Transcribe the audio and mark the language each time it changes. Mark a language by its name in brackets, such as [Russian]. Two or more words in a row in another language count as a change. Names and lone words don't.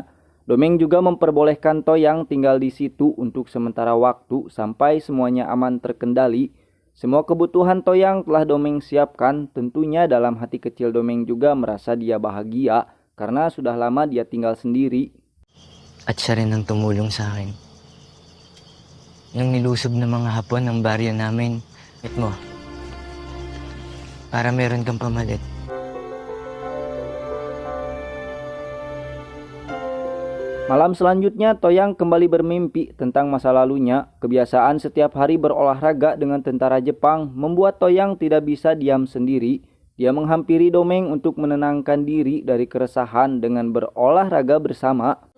[Indonesian] Domeng juga memperbolehkan Toyang tinggal di situ untuk sementara waktu sampai semuanya aman terkendali. Semua kebutuhan Toyang telah Domeng siapkan. Tentunya dalam hati kecil Domeng juga merasa dia bahagia karena sudah lama dia tinggal sendiri. [Filipino] At siya rin ang tumulong sa akin. Nang nilusob ng mga Hapon ng baryo namin, at mo, para meron kang pamalit. [Indonesian] Malam selanjutnya, Toyang kembali bermimpi tentang masa lalunya. Kebiasaan setiap hari berolahraga dengan tentara Jepang membuat Toyang tidak bisa diam sendiri. Dia menghampiri Domeng untuk menenangkan diri dari keresahan dengan berolahraga bersama.